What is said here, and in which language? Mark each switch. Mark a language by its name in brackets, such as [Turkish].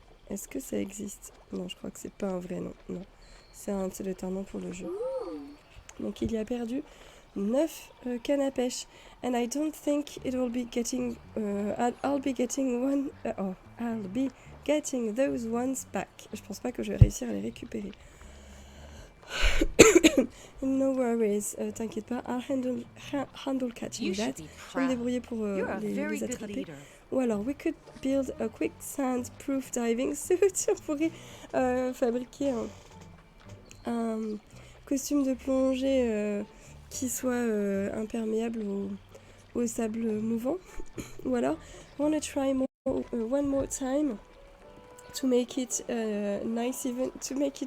[French] Est-ce que ça existe? Non, je crois que c'est pas un vrai nom. Non, c'est un nom pour le jeu. Donc il y a perdu 9 cannes à pêche. [English] And I don't think it will be getting... I'll be getting one... I'll be getting those ones back. [French] Je pense pas que je vais réussir à les récupérer. [English] No worries, [French] t'inquiète pas, [English] I'll handle catching that. [French] Je vais me débrouiller pour les attraper. Ou alors, [English] we could build a quicksand-proof diving suit. [French] On pourrait fabriquer un costume de plongée qui soit imperméable au sable mouvant. Ou alors, [English] wanna try one more time to make it a nice event 10.